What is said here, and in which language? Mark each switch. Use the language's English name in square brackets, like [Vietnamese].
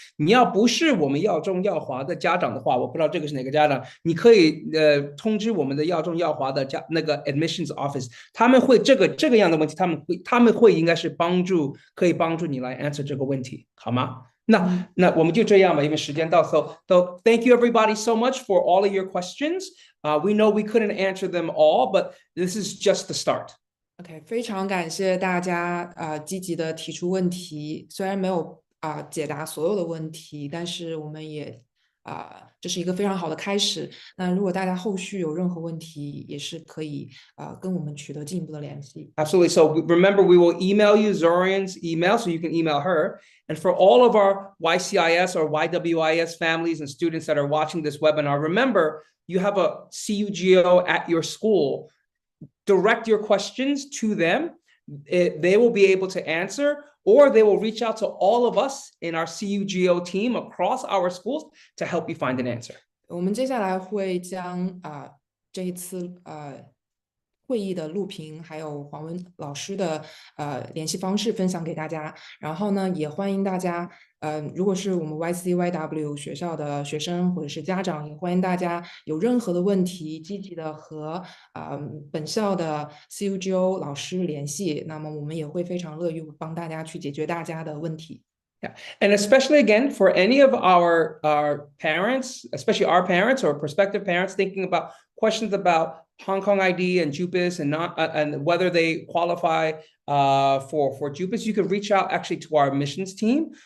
[Chinese] 你要不是我们耀中耀华的家长的话，我不知道这个是哪个家长，你可以通知我们的耀中耀华的那个 admissions office， 他们会这个样的问题，他们会应该是可以帮助你来 answer 这个问题，好吗？那我们就这样吧，因为时间到。 [English] So thank you everybody so much for all of your questions. We know we couldn't answer them all, but this is just the start. [Chinese] OK， 非常感谢大家积极的提出问题，虽然没有解答所有的问题，但是我们也这是一个非常好的开始。那如果大家后续有任何问题，也是可以跟我们取得进一步的联系。 [English] Absolutely. So remember, we will email you Zorian's email, so you can email her. And for all of our YCIS or YWIS families and students that are watching this webinar, remember, you have a CUGO at your school. Direct your questions to them. They will be able to answer, or they will reach out to all of us in our CUGO team across our schools to help you find an answer. [Chinese] 我们接下来会将这一次会议的录屏，还有黄雯老师的联系方式分享给大家。然后呢，也欢迎大家，如果是我们 YCYW 学校的学生或者是家长，也欢迎大家有任何的问题，积极的和本校的 CUGO 老师联系，那么我们也会非常乐于帮大家去解决大家的问题。 [English] Yeah. And especially again, for any of our parents, especially our parents or prospective parents thinking about questions about Hong Kong ID and JUPAS and not and whether they qualify for JUPAS, you can reach out actually to our admissions team.